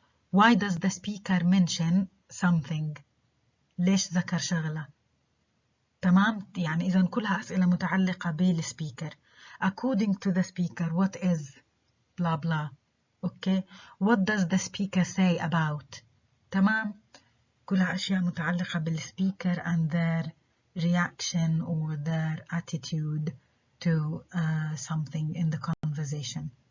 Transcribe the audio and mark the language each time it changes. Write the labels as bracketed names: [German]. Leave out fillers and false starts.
[English] Why does the speaker mention something؟ [Arabic] ليش ذكر شغلة. تمام. يعني إذا كلها أسئلة متعلقة بالسبيكر. [English] According to the speaker, what is blah blah. Okay. What does the speaker say about؟ [Arabic] تمام. كلها أشياء متعلقة بالسبيكر [English] and their reaction or their attitude to something in the conversation.